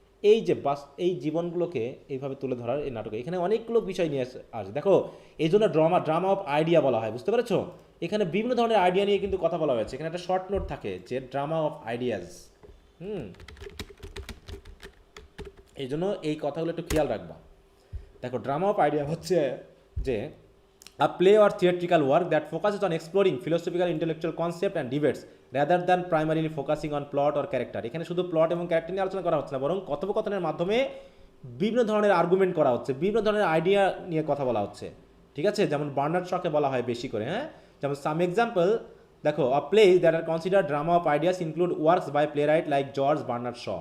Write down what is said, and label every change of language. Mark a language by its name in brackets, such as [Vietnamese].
[Bangla] এই যে এই জীবনগুলোকে এইভাবে তুলে ধরার এই নাটকে এখানে অনেকগুলো বিষয় নিয়ে আসে। দেখো, এই জন্য ড্রামা অফ আইডিয়া বলা হয়, বুঝতে পেরেছো? এখানে বিভিন্ন ধরনের আইডিয়া নিয়ে কিন্তু কথা বলা হয়েছে। এখানে একটা শর্ট নোট থাকে যে ড্রামা অফ আইডিয়াজ। এই জন্য এই কথাগুলো একটু খেয়াল রাখবা। দেখো, ড্রামা অফ আইডিয়া হচ্ছে যে [English] a play or theatrical work that focuses on exploring philosophical intellectual concept and debates rather than primarily focusing on plot or character। [Bangla] এখানে শুধু প্লট এবং ক্যারেক্টার নিয়ে আলোচনা করা হচ্ছে না, বরং কথোপকথনের মাধ্যমে বিভিন্ন ধরনের আর্গুমেন্ট করা হচ্ছে, বিভিন্ন ধরনের আইডিয়া নিয়ে কথা বলা হচ্ছে, ঠিক আছে? যেমন বার্নার্ড শকে বলা হয় বেশি করে। [English] হ্যাঁ, [Bangla] যেমন সাম এক্সাম্পল দেখো, [English] A place that are consider drama of ideas include works by playwright like George Bernard Shaw.